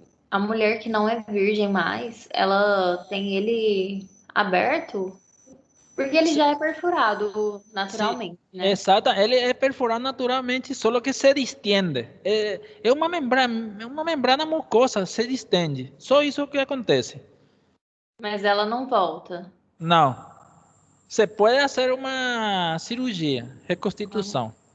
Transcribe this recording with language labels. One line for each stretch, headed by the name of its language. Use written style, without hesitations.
Portuguese: a mulher que não é virgem mais, ela tem ele aberto, porque ele já é perfurado Sí, naturalmente, né?
Spanish: exacto. Él es perforado naturalmente, solo que se distende.
Portuguese: É uma membrana mucosa, se distende. Só isso que acontece. Mas ela não volta. Não. Se pode fazer uma cirurgia, reconstituição.